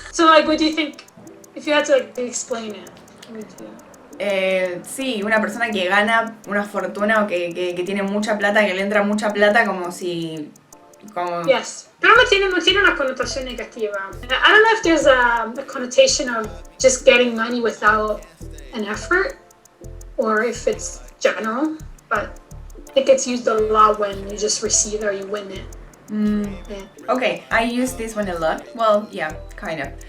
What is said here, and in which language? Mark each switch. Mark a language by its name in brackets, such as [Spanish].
[English] So like, what do you think, if you had to like explain it? [Spanish] Sí, una persona que gana una fortuna o que tiene mucha plata, que le entra mucha plata como si... Yes, pero no tiene una connotación negativa. [English] I don't know if there's a connotation of just getting money without an effort, or if it's general, but I think it's used a lot when you just receive or you win it. Yeah. Okay, I use this one a lot. Well, yeah, kind of.